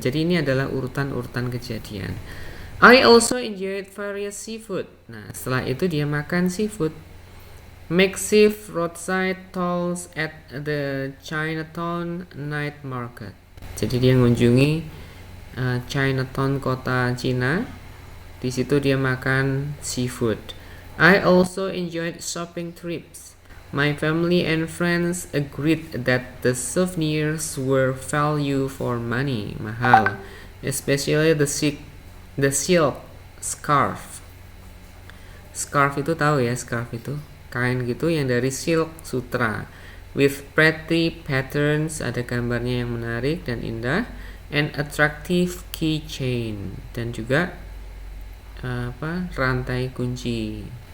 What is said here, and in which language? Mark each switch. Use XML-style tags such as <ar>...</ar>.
<id>Jadi ini adalah urutan-urutan kejadian.</id> <en>I also enjoyed various seafood.</en> <id>Nah, setelah itu dia makan seafood.</id> <en>Makeshift roadside stalls at the Chinatown night market.</en> <id>Jadi dia mengunjungi Chinatown, kota Cina. Di situ dia makan seafood.</id> <en>I also enjoyed shopping trips. My family and friends agreed that the souvenirs were value for money,</en> <id>mahal,</id> <en>especially the silk scarf.</en> <id>Scarf itu tahu ya, scarf itu kain gitu yang dari silk sutra.</id> <en>With pretty patterns,</en> <id>ada gambarnya yang menarik dan indah,</id> <en>and attractive keychain,</en> <id>dan juga rantai kunci.</id>